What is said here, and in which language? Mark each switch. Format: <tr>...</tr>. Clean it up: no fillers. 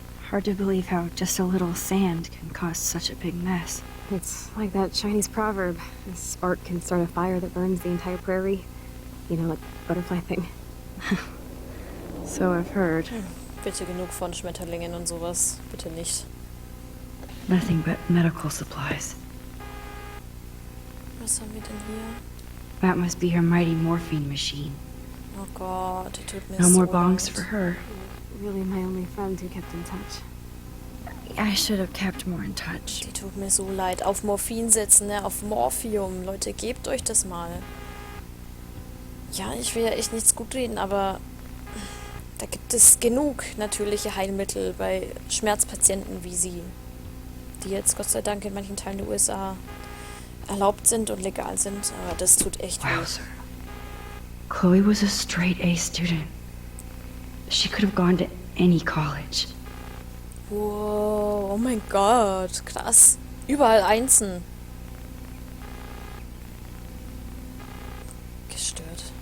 <en>Hard to believe how just a little sand can cause such a big mess. It's like that Chinese proverb. A spark can start a fire that burns the entire prairie. You know, like butterfly thing. So I've heard.</en> <de>Bitte genug von Schmetterlingen und sowas. Bitte nicht.</de> <en>Nothing but medical supplies.</en> <de>Was haben wir denn hier?</de> <en>That must be her mighty morphine machine.</en> <de>Oh Gott, die tut mir</de> <en>No</en> <de>so</de> <en>more bongs</en> <de>leid.</de> <en>for her. Really my only friend who kept in touch. I should have kept more in touch.</en> <de>Die tut mir so leid. Auf Morphin setzen, ne? Auf Morphium. Leute, gebt euch das mal. Ja, ich will ja echt nichts gut reden, aber da gibt es genug natürliche Heilmittel bei Schmerzpatienten wie sie, die jetzt Gott sei Dank in manchen Teilen der USA erlaubt sind und legal sind, aber das tut echt weh.</de> <en>Wow, sir. Chloe was a straight A student. She could have gone to any college.</en> <de>Wow, oh mein Gott, krass. Überall Einsen. Gestört.</de>